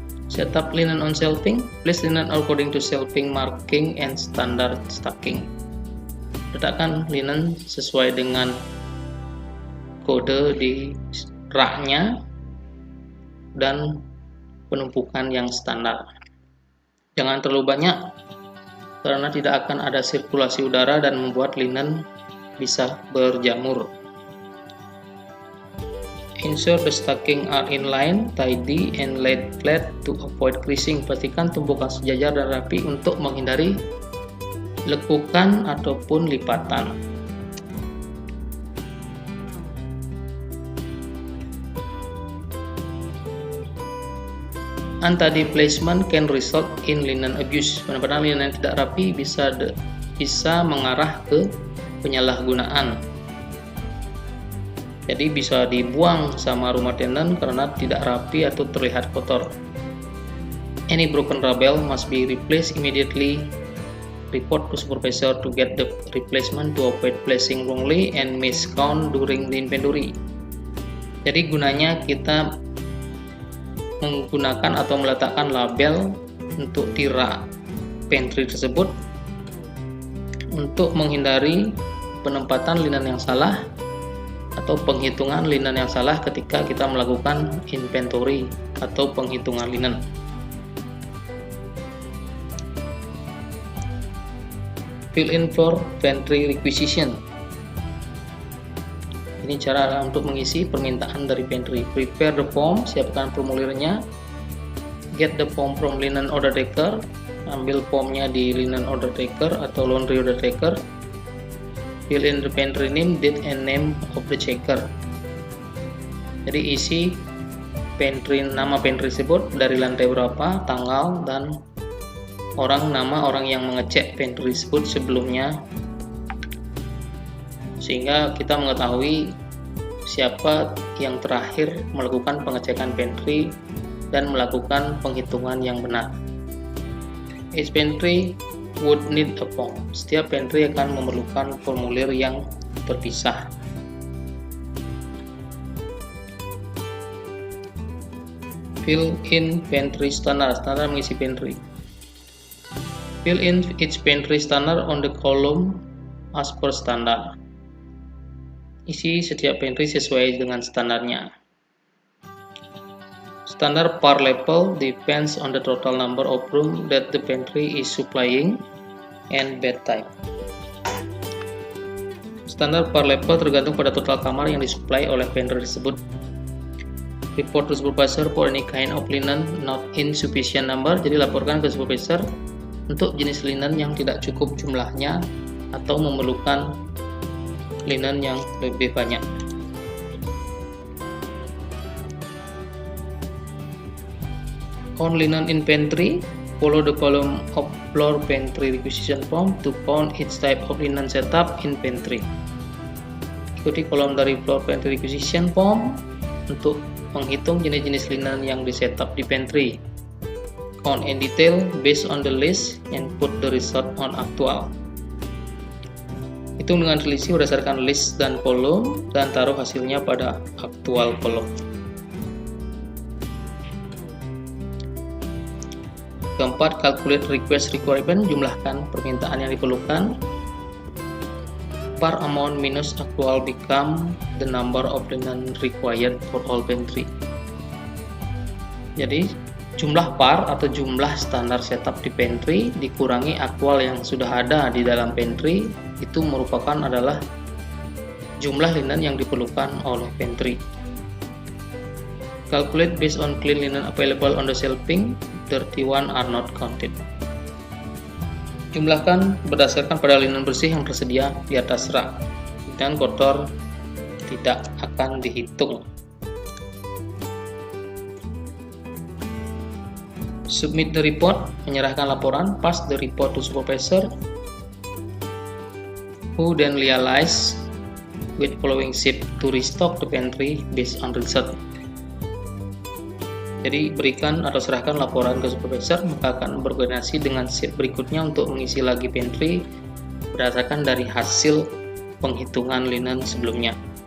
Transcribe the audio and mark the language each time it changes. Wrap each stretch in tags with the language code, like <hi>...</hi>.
<en>Setup linen on shelving. Place linen according to shelving marking and standard stacking.</en> <id>Letakkan linen sesuai dengan kode di raknya dan penumpukan yang standar. Jangan terlalu banyak karena tidak akan ada sirkulasi udara dan membuat linen bisa berjamur.</id> <en>Ensure the stacking are in line, tidy, and laid flat to avoid creasing.</en> <id>Pastikan tumpukan sejajar dan rapi untuk menghindari lekukan ataupun lipatan.</id> <en>Untidy placement can result in linen abuse.</en> <id>Penempatan linen yang tidak rapi bisa mengarah ke penyalahgunaan. Jadi bisa dibuang sama rumah tenant karena tidak rapi atau terlihat kotor.</id> <en>Any broken label must be replaced immediately. Report to supervisor to get the replacement to avoid placing wrongly and miscount during the inventory.</en> <id>Jadi gunanya kita menggunakan atau meletakkan label untuk tirak pantry tersebut untuk menghindari penempatan linen yang salah atau penghitungan linen yang salah ketika kita melakukan inventory atau penghitungan linen.</id> <en>Fill in for pantry requisition.</en> <id>Ini cara untuk mengisi permintaan dari pantry.</id> <en>Prepare the form,</en> <id>siapkan formulirnya.</id> <en>Get the form from linen order taker,</en> <id>ambil formnya di</id> <en>linen order taker atau laundry order taker. Fill in the pantry name, date and name of the checker.</en> <id>Jadi isi nama pantry tersebut, dari lantai berapa, tanggal, dan nama orang yang mengecek pantry tersebut sebelumnya, sehingga kita mengetahui siapa yang terakhir melakukan pengecekan pantry dan melakukan penghitungan yang benar.</id> <en>Each pantry would need a form.</en> <id>Setiap pantry akan memerlukan formulir yang terpisah.</id> <en>Fill in pantry standard.</en> <id>Standar mengisi pantry.</id> <en>Fill in each pantry standard on the column as per standard.</en> <id>Isi setiap pantry sesuai dengan standarnya.</id> <en>Standard per level depends on the total number of room that the pantry is supplying and bed type.</en> <id>Standar per level tergantung pada total kamar yang disuplai oleh pantry tersebut.</id> <en>Report to supervisor for any kind of linen not in sufficient number.</en> <id>Jadi laporkan ke supervisor untuk jenis linen yang tidak cukup jumlahnya atau memerlukan linen yang lebih banyak.</id> <en>On linen in pantry, follow the column of floor pantry requisition form to count each type of linen setup in pantry.</en> <id>Ikuti kolom dari</id> <en>floor pantry requisition form</en> <id>untuk menghitung jenis-jenis linen yang disetup di pantry.</id> <en>Count in detail based on the list and put the result on actual.</en> <id>Hitung dengan teliti berdasarkan list dan kolom dan taruh hasilnya pada aktual kolom. Keempat,</id> <en>calculate request requirement,</en> <id>jumlahkan permintaan yang diperlukan.</id> <en>Per amount minus actual become the number of linen required for all pantry.</en> <id>Jadi jumlah par atau jumlah standar setup di pantry dikurangi aktual yang sudah ada di dalam pantry, itu merupakan adalah jumlah linen yang diperlukan oleh pantry.</id> <en>Calculate based on clean linen available on the shelving, 31 are not counted.</en> <id>Jumlahkan berdasarkan pada linen bersih yang tersedia di atas rak, dan kotor tidak akan dihitung.</id> <en>Submit the report,</en> <id>menyerahkan laporan.</id> <en>Pass the report to supervisor, who then liaise with following shift to restock the pantry based on result.</en> <id>Jadi berikan atau serahkan laporan ke supervisor, maka akan berkoordinasi dengan shift berikutnya untuk mengisi lagi pantry berdasarkan dari hasil penghitungan linen sebelumnya.</id>